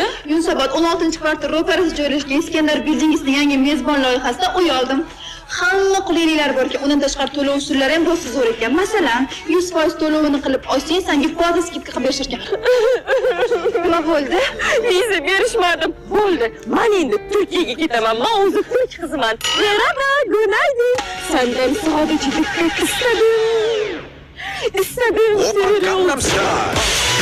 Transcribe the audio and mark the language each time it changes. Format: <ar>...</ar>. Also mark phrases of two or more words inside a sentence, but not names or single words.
<uz>Yunusobod 16-kvartal ro'parasida joylashgan Iskandar Building'ning yangi mezbon loyihasida uy oldim. Hamma qulayliklar borki, undan tashqari to'lov usullari ham rosa zo'r ekan. Masalan, 100% to'lovini qilib olsang, senga foiz skidka qilib berishgan. Nima bo'ldi? Viza berishmadim. Bo'ldi. Men endi Turkiyaga ketaman. Men o'zi turk qiziman.</uz> <tr>Merhaba, günaydın. Senden sadece dikkat istedim. İstedim seni. Gangnam Style.</tr>